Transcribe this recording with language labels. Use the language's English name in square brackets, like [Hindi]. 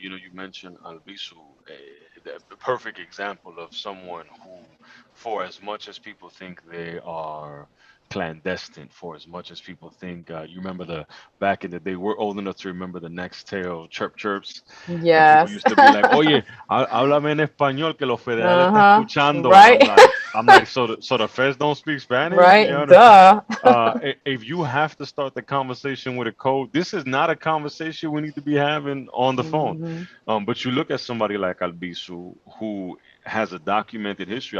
[English] You mentioned Albisu, the perfect example of someone who, for as much as people think they are clandestine, for as much as people think, you remember back in the day, we're old enough to remember the next tale chirp chirps, and people Yes. used to be like, [Spanish] "Oye, háblame en español que los federales están escuchando," [English] and Right. I'm like, so the feds don't speak Spanish, Right. Duh. if you have to start the conversation with a code, this is not a conversation we need to be having on the phone. Hmm. But you look at somebody like Albisu, who has a documented history.